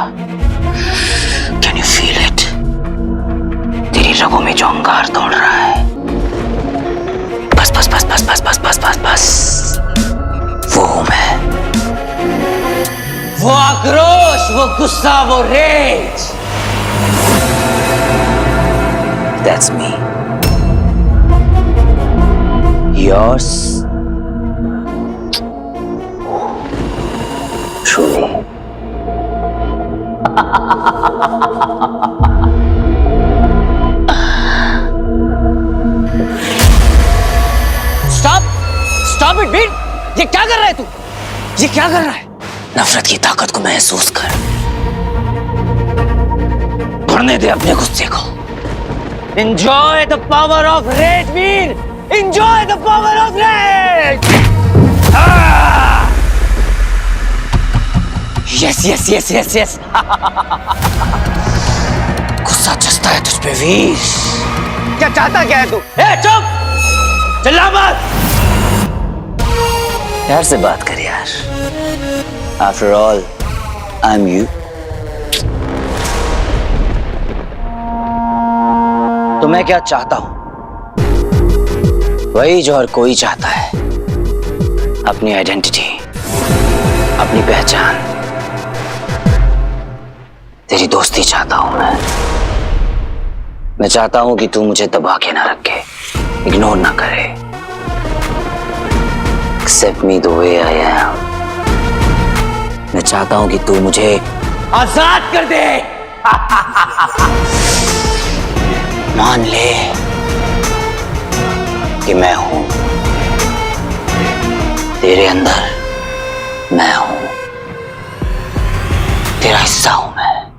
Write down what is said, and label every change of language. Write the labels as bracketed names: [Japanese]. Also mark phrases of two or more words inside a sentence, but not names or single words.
[English] Can you feel it? [Hindi] तेरी रगों में जो अंगार दौड़ रहा है। बस बस बस बस बस बस बस बस बस, वो हूं मैं। वो आक्रोश, वो गुस्सा, वो रेज, [English] that's me. Yours truly। Stop it, [Hindi] बीट! ये क्या कर रहा है तू? ये क्या कर रहा है? नफरत की ताकत को महसूस कर, भरने दे अपने गुस्से को। [English] Enjoy the power of rage, वीर! Enjoy the power of rage! Yes, yes, yes, yes, yes! [Hindi] नशा चस्ता है तुझ पे वीर। क्या चाहता क्या है तू? चुप, चिल्ला मत। प्यार से बात कर यार। [English] After all I am you. [Hindi] तो मैं क्या चाहता हूं? वही जो हर कोई चाहता है, अपनी आइडेंटिटी, अपनी पहचान। तेरी दोस्ती चाहता हूं मैं चाहता हूं कि तू मुझे दबा के ना रखे, इग्नोर ना करे। [English] Accept me the way I am। [Hindi] मैं चाहता हूं कि तू मुझे आजाद कर दे। मान ले कि मैं हूं तेरे अंदर, मैं हूं तेरा हिस्सा हूं मैं।